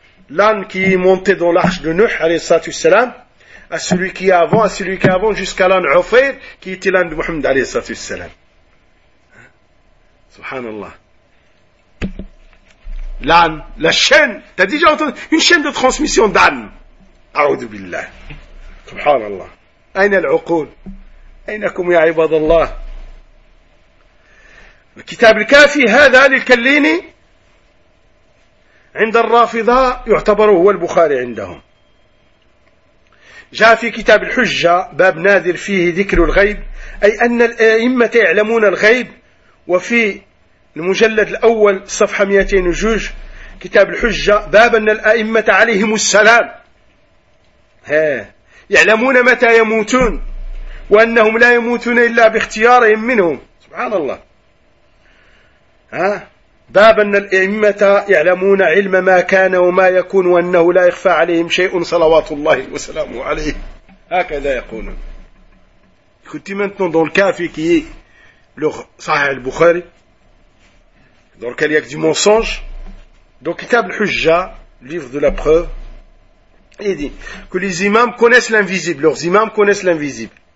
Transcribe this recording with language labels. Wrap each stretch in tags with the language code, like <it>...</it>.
<fr>L'âne qui est monté dans l'arche de Nuh,</fr> <ar>alayhi salatu wassalam,</ar> <fr>à celui qui est avant, jusqu'à l'âne Ufayr, qui était l'âne de Muhammad, alayhi salatu wassalam.</fr> <ar>Subhanallah.</ar> <fr>L'âne, la chaîne, t'as déjà entendu? Une chaîne de transmission d'âne.</fr> <ar>A'oudou billah. Subhanallah. Aïna l'uqoul. أينكم يا عباد الله؟ الكتاب الكافي هذا للكليني عند الرافضة يعتبر هو البخاري عندهم. جاء في كتاب الحجة باب نادر فيه ذكر الغيب أي أن الأئمة يعلمون الغيب وفي المجلد الأول صفحة 202 كتاب الحجة باب أن الأئمة عليهم السلام يعلمون متى يموتون وأنهم لا يموتون إلا باختيارهم منهم سبحان الله ها باب أن الأئمة يعلمون علم ما كان وما يكون وأنه لا يخفى عليهم شيء صلوات الله وسلامه عليه هكذا يقولون.</ar> <fr>Écoutez maintenant dans le kafi qui est le Sahih al-Bukhari dans lequel il y a du mensonge dans Kitab al-Hujja, livre de la preuve, il dit que les imams connaissent l'invisible, leurs imams connaissent l'invisible.</fr>